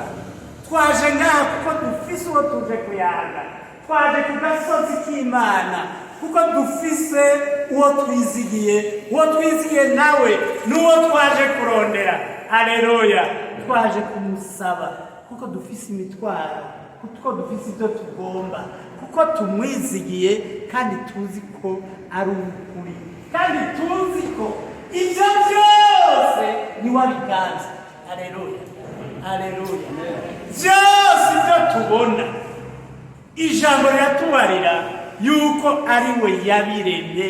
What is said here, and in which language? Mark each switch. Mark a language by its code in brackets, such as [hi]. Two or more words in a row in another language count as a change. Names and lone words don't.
[rn] Twaje ngaha kuko dufise uwo tuje kuyaga, twaje ku gasozi k'Imana kuko dufise uwo twizigiye nawe n'uwo twaje kurondera. Aleluya, twaje kumusaba kuko dufise imitwaro, kuko dufise ibyo tugomba, kuko tumwizigiye kandi tuzi ko ari ukuri, kandi tuzi ko ibyo byose ni wabiganza. Aleluya, aleluya. Byose ibyo tubona, ijambo riratubarira yuko ari we yabiremye.